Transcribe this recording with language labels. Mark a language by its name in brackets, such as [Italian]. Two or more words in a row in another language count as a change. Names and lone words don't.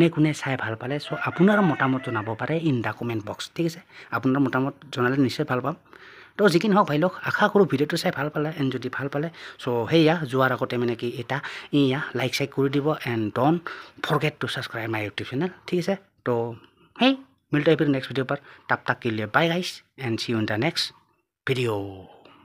[Assamese] কোনে চাই ভাল পালে চ' আপোনাৰ মতামত জনাব পাৰে [English] in the comment box [Assamese] ঠিক আছে আপোনাৰ মতামত জনালে নিশ্চয় ভাল পাম তো যি কি নহওক ভাই লোক আশা কৰোঁ ভিডিঅ'টো চাই ভাল পালে এণ্ড যদি ভাল পালে চ' সেয়া যোৱাৰ আগতে মানে কি এটা লাইক চাইক কৰি দিব এণ্ড [English] don't forget to subscribe my YouTube channel [Assamese] ঠিক আছে তো [Hindi] मिलते हैं फिर नेक्स्ट वीडियो पर तब तक के लिए [English] bye guys and see you in the next video